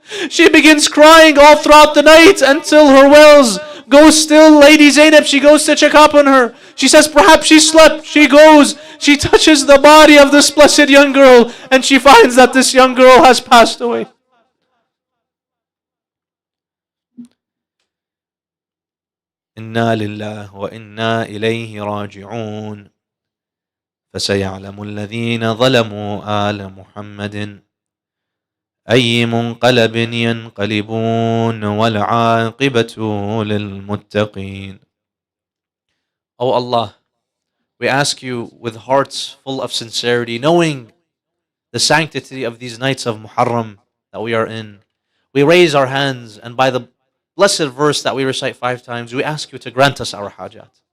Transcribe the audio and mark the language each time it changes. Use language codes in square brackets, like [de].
[en] She begins crying all throughout the night until her wells go still. Lady Zainab, she goes to check up on her. She says perhaps she slept. She goes, she touches the body of this blessed young girl and she finds that this young girl has passed away. [ar] إنا لله وإنا إليه راجعون فسيعلم الذين ظلموا آل محمد أي منقلب ينقلبون والعاقبة للمتقين. [en] O Allah, we ask you with hearts full of sincerity, knowing the sanctity of these nights of Muharram that we are in, we raise our hands and by the blessed verse that we recite 5 times, we ask you to grant us our hajat.